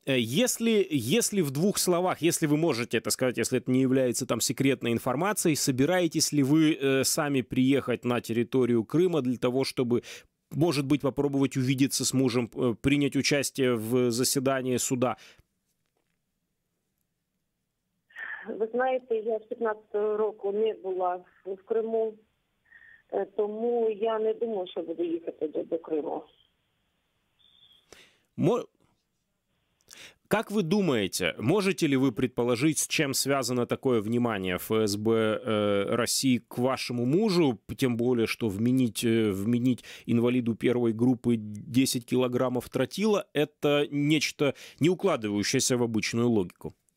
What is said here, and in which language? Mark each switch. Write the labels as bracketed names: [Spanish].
[Russian] Если в 2 словах, если вы можете это сказать, если это не является там секретной информацией, собираетесь ли вы сами приехать на территорию Крыма для того, чтобы, может быть, попробовать увидеться с мужем, принять участие в заседании суда? [Ukrainian] Ви знаєте, я з 15-го року не була в Криму, тому я не думаю, що буду їхати до Криму. [Russian] Как вы думаете, можете ли вы предположить, с чем связано такое внимание ФСБ России к вашему мужу, тем более, что вменить инвалиду 1 группы 10 килограммов тротила – это нечто, не укладывающееся в обычную логику?